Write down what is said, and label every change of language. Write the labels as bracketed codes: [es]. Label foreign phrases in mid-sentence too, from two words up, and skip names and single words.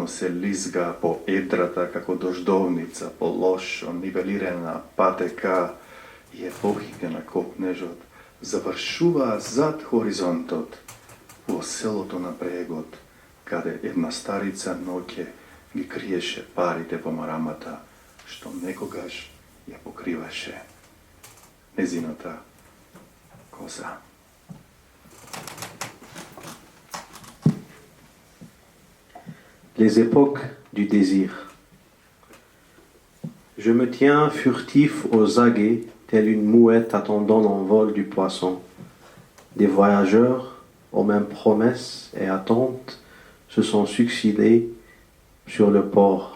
[mk] се лизга по едрата како дождовница, по лошо нивелирана патека и епохите на копнежот завршуваа зад хоризонтот во селото на брегот, каде една старица ноќе ги криеше парите по марамата, што некогаш ја покриваше незината коза. [fr] Les époques du désir. Je me tiens furtif aux aguets, telle une mouette attendant l'envol du poisson. Des voyageurs, aux mêmes promesses et attentes, se sont succédés sur le port.